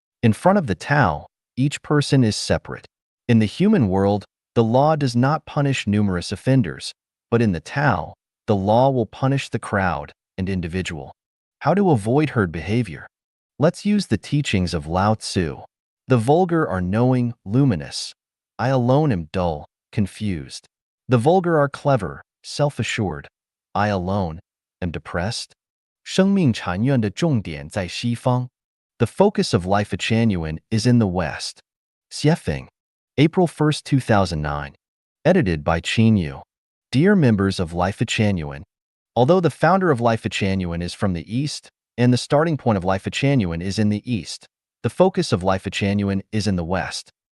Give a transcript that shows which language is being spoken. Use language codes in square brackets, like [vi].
[en] In front of the Tao, each person is separate. In the human world, the law does not punish numerous offenders, but in the Tao, the law will punish the crowd and individual. How to avoid herd behavior? Let's use the teachings of Lao Tzu. The vulgar are knowing, luminous. I alone am dull, confused. The vulgar are clever, self-assured. I alone am depressed. [zh] 生命禅院的重点在西方. [en] The focus of Life of Chanyuan is in the West. Xiefeng, April 1, 2009. Edited by Qin Yu. Dear members of Life of Chanyuan, although the founder of Life of Chanyuan is from the East, and the starting point of Life of Chanyuan is in the East, the focus of Life of Chanyuan is in the West.